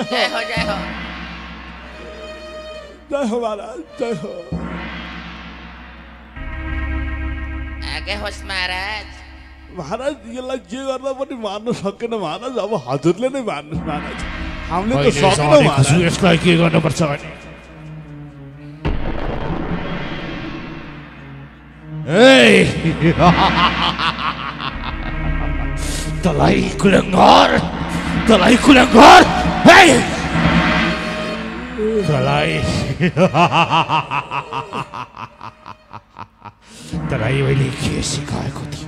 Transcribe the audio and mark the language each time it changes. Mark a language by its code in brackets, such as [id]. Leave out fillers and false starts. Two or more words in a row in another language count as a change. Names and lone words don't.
[ne] जय हो जय हो जय हो महाराज, जय हो। आगे होस् महाराज। महाराज यसलाई जे गर्दा पनि मार्न सकेन महाराज, अब हजुरले नै मार्नुहोस् महाराज, हामीले त सकेनौँ महाराज। यसलाई के गर्नुपर्छ भने तलाई कुलङ्गार तलाई तलाई मैले के सिकाएको थिएँ?